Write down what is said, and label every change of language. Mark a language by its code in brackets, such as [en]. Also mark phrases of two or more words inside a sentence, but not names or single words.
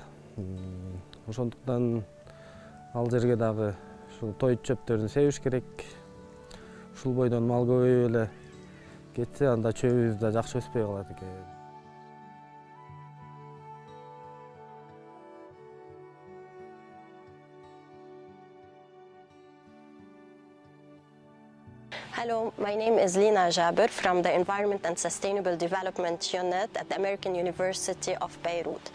[ky] Ошондуктан ал жерге дагы ушул тоyut чөптөрүн себиш керек. Ушул бойдон мал көбөйүп эле кетсе, анда чөбүбүз да жакшы өспөй калат экен. [en] Hello, my name is Lina Jaber from the Environment and Sustainable Development Unit at the American University of Beirut.